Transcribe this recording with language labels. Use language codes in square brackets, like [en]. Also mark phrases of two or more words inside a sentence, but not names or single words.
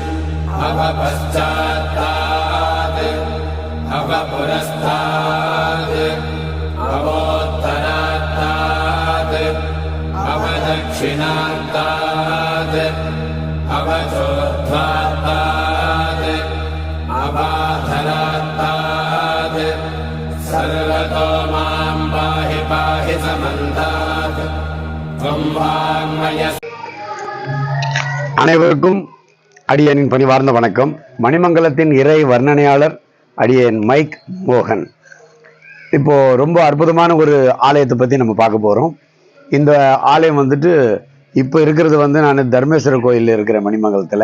[sa] अवपश्चात्तात् अवपुरस्तात् अवोत्तरात्तात् अवदक्षिणात्तात् अवचोर्ध्वात्तात् अवाधरात्तात् सर्वतो मां पाहि पाहि समन्तात् त्वं वाङ्मय। [ta] அனைவருக்கும் அடியேனின் பணிவார்ந்த வணக்கம். மணிமங்கலத்தின் இறை வர்ணனையாளர் அடியேன் மைக் மோகன். இப்போ ரொம்ப அற்புதமான ஒரு ஆலயத்தை பற்றி நம்ம பார்க்க போகிறோம். இந்த ஆலயம் வந்துட்டு இப்போ இருக்கிறது நான் தர்மேஸ்வரர் கோயிலில் இருக்கிற மணிமங்கலத்தில்.